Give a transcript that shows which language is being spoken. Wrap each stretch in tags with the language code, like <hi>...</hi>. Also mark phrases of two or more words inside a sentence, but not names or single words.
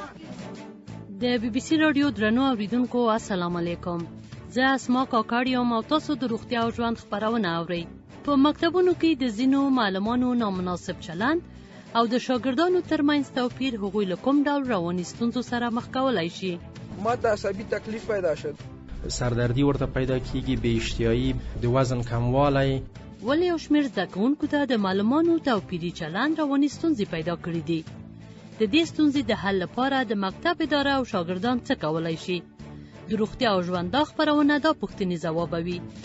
<ps>د بي بي سي رادیو درنو اوریدونکو السلام علیکم. زه اسما کاکړ یم او تاسو د روغتیا او ژوند خبرونه اورئ. په مکتبونو کې د ځینو معلمانو نامناسب چلند او د شاګردانو ترمنځ توپیر هغوی له کوم ډول رواني ستونزو سره مخ کولای شي. ما ته عصبي تکلیف</ps> <fa>پیدا شد،</fa> <ps>سردردی ورته پیدا کیږي، بې اشتهایی، د وزن کموالی. ولې یو شمېر زده کوونکو ته د معلمانو توپیري چلند رواني ستونزې پیدا کړي دي؟ د دې ستونزې د حل لپاره د مکتب اداره او شاګردان څه کولای شي؟ د روغتیا او ژوند دا خپرونه دا پوښتنې ځوابوي.</ps>